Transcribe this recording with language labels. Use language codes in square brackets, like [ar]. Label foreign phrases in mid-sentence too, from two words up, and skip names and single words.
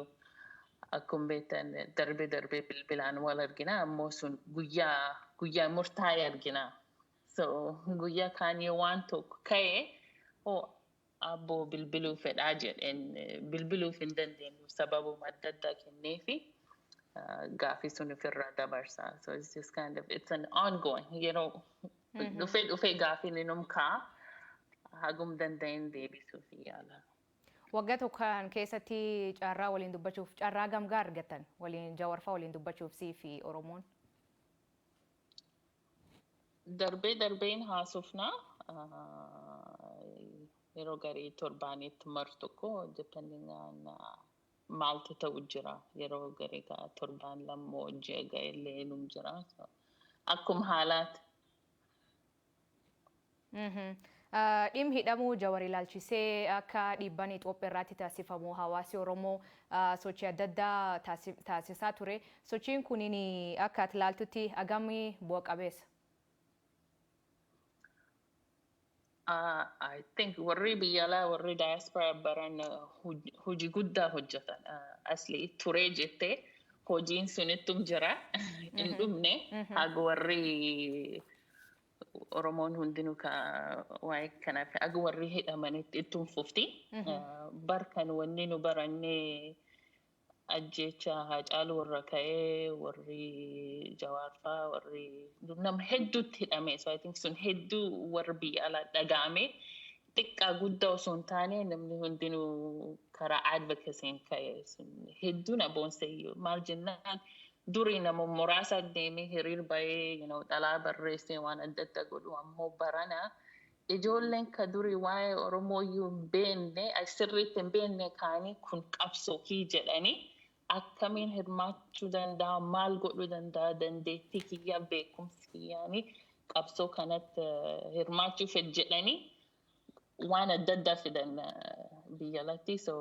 [om] Akkuma beektan darbee bilbilaan wal argina ammoo sun guyyaa murtaa'e argina. So guyyaa kaanii waan tokko ka'e abboo bilbiluu fedhaa jedheen bilbiluuf hin dandeenyu sababuma adda addaa kenneefi gaaffii sun ofirraa dabarsa. [en] So it's just it's an ongoing, [om] dhufee gaaffii ninum ka'a hagum danda'een deebisuuf yaala. Waggaa tokkoon keessatti carraa waliin dubbachuuf carraa gamgaa argatan waliin Jawaarfaa waliin dubbachuuf sii fi Oromoon. Darbeen haasofna yeroo garii torbaanitti mar tokko [en] depending on [om] maaltu ta'u jira. Yeroo garii torbaan lammoo ji'a ga'ellee num jira. Akkuma haalaati. Dhimmi hidhamuu Jawaar ilaalchisee akka dhiibbaan Itoophiyaa irratti taasifamu hawaasi Oromoo sochii adda addaa taasisaa ture. Sochiin kuniin akka ati ilaaltutti hagamii bu'a qabeessa? [en] I think [om] warri biyya alaa warri diaspora baran hojii guddaa hojjetan. Asli turee jettee hojiin sunittum jira. Hin dhumne haga warri Oromoon hundinuu waa'ee kanaaf haga warri hidhamanitti ittiin fufti. Barkan wanni nu barannee ajjecha Haacaaluu warra ka'ee warri Jawaarfaa warri nama hedduutti hidhame. [en] So I think [om] sun hedduu warri biyya alaa dhaga'ame xiqqaa guddaa osoo hin taane namni hundinuu karaa advocacy'n ka'e sun hedduu na boonseyyuu maal jennaan. Durii nama muraasa deemee hiriir bahee dhalaa barreessee waan adda addaa godhu ammoo barana ijoolleen ka durii waa'ee Oromoo iyyuu hin beekne sirriitti hin beekne kaanii kun qabsoo jedhanii akkamiin hirmaachuu danda'a maal godhuu danda'a dandeettii kiyyaa beekumsi kiyyaanii qabsoo kanatti hirmaachuuf jedhanii waan adda addaa fidan biyya alatti.